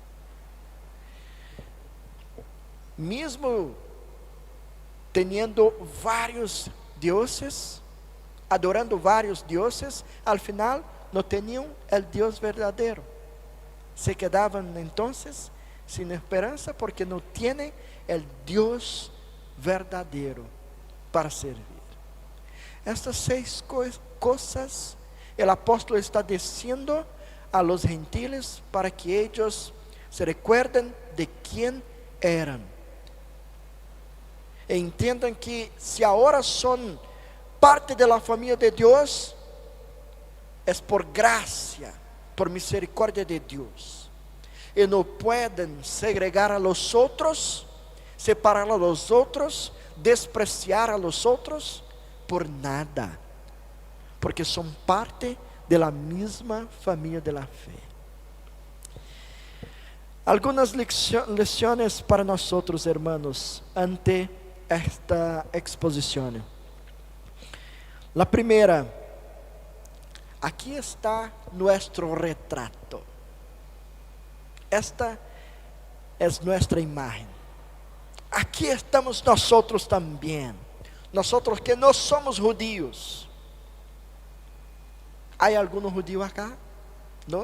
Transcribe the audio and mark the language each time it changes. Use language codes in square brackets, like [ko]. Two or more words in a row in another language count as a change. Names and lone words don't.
[pt] Mesmo tendo vários deuses, adorando vários deuses, [es] al final [pt] não tinham o Deus verdadeiro. Se quedavam então sem esperança, porque não têm o Deus verdadeiro para servir. Estas 6 coisas, o apóstolo está dizendo [es] a los gentiles [pt] para que eles [es] se recuerden [pt] de quem eram. E entendam que se agora são parte da família de Deus, é por graça, por misericórdia de Deus. E não podem segregar [es] a los [pt] outros, separar [es] a los [pt] outros, despreciar [es] a los [pt] outros por nada, porque são parte da mesma família da fé. Algumas lições para nós, hermanos, ante esta exposição. A primeira, [es] Aquí está nuestro retrato. Esta es nuestra imagen. Aquí estamos nosotros también. Nosotros que no somos judíos. ¿Hay alguno judío acá? ¿No?